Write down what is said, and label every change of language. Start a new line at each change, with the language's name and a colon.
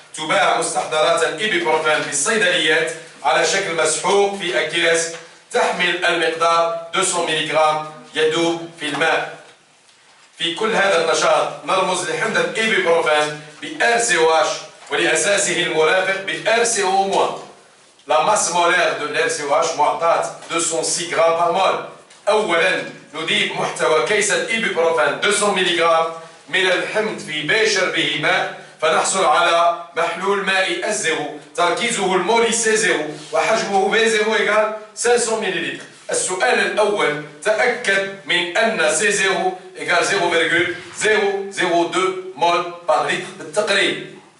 Arabic: تباع مستحضرات الإيبوبروفين في الصيدليات على شكل مسحوق في أكياس تحمل المقدار 200 ملغ يذوب في الماء. في كل هذا النشاط نرمز لحمض الإيبوبروفين بRCOH ولأساسه المرافق بRCO-.
French: La masse molaire de l'RCOH
Arabic: معطاة
French: 206 grammes par mol.
Arabic: أولا نضيف محتوى كيس الإيبوبروفين 200 ملغ من الحمض في بشر به ماء فنحصل على محلول مائي الزيرو تركيزه المولي C0 وحجمه B0 يقال 500 ملل. السؤال الأول تأكد من أن C0 يقال 0,002 مول بار لتر بالتقريب.